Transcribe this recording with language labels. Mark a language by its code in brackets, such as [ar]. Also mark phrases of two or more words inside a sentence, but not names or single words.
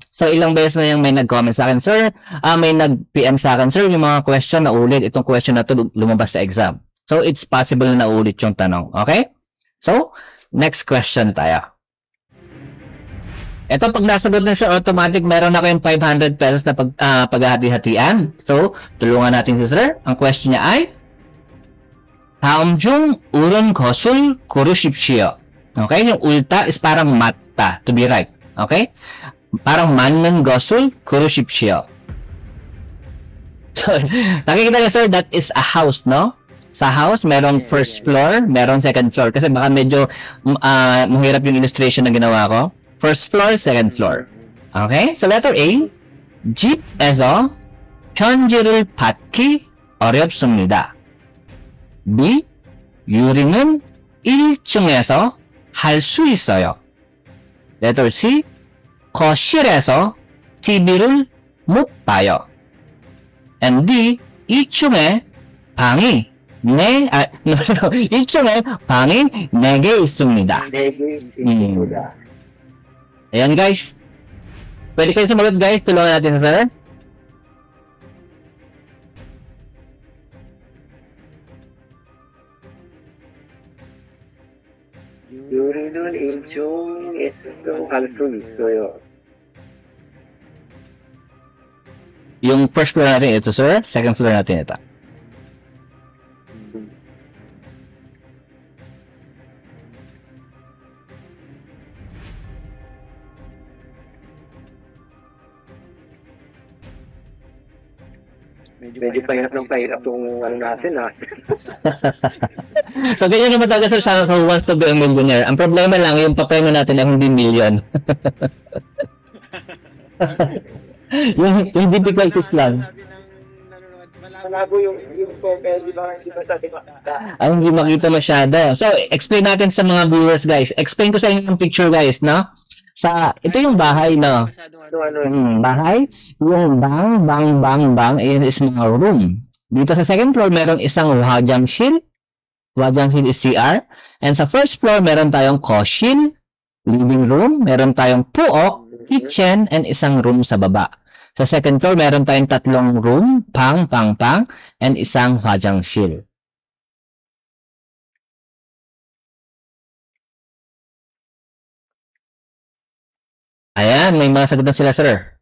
[tl] So, ilang beses na yung may nag-comment sa akin, sir, may nag-PM sa akin, sir, yung mga question na ulit, itong question na to lumabas sa exam. So, [en] it's possible [tl] na naulit yung tanong. Okay? So, [en] next question [tl] tayo. Ito, pag nasagot na sa automatic, meron na kayong 500 pesos na paghahati-hatian. So, tulungan natin si sir. Ang question niya ay, [ko] 다음 중 옳은 것을 고르십시오. [tl] Okay? Yung ulta is parang 맞다, [en] to be right. [tl] Okay? Parang [ko] 맞는 것을 고르십시오. [tl] So, nakikita niyo sir, [en] that is a house, no? [tl] Sa house, merong [en] first floor, [tl] merong [en] second floor. [tl] Kasi baka medyo mahirap yung illustration na ginawa ko. [en] First floor, second floor. Okay? So, letter A, [ko] 집에서 편지를 받기 어렵습니다. B, 요리는 1층에서 할 수 있어요. [en] Letter C, [ko] 거실에서 TV를 못 봐요. And D, 2층에 방이 1층에 방이 4개 있습니다. 4개 있습니다. [tl] Ayan guys. Pwede kayo sumagot guys. Tulungan natin sa sir. [ko] 요리는 1층에서 할 수 있어요. [tl] Yung [en] first floor [tl] natin ito sir. Second floor natin ito. Medyo pahirap itong ano natin So, ganyan naman talaga sir sa [en] who wants to be a millionaire. [tl] Ang problema lang, yung papel natin ay hindi million. yung difficulties lang. Malabo yung papel, di ba? Hindi ba sa atin makita? Ay, hindi makita masyado. So, explain natin sa mga viewers guys. Explain ko sa inyo yung picture guys, no? Ito yung bahay, no? Bahay, yung bang, ayan is mga room. Dito sa second floor, meron isang 화장실. [en] 화장실 is CR. [tl] And sa first floor, meron tayong 거실, [en] living room, [tl] meron tayong puok, kitchen, and isang room sa baba. Sa second floor, meron tayong 3 room, pang, and isang 화장실. Ayan, may mga sagot na sila, sir.